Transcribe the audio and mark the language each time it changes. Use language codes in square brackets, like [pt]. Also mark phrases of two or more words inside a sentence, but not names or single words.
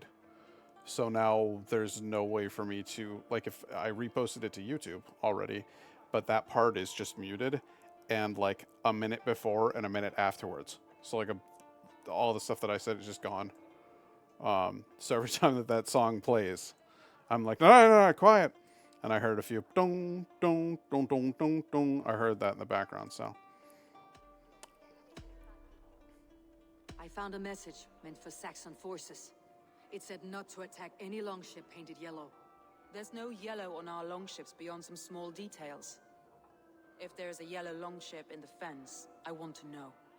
[en] So now there's no way for me to, like, if I reposted it to YouTube already, but that part is just muted, and like a minute before and a minute afterwards. So like all the stuff that I said is just gone. So every time that song plays, I'm like, no, quiet. And I heard a few dong, dong, dong, dong, dong, dong. I heard that in the background, so. I found a message meant for Saxon forces. It said not to attack any longship painted yellow. There's no yellow on our longships beyond some small details. If there's a yellow longship in the fence, I want to know.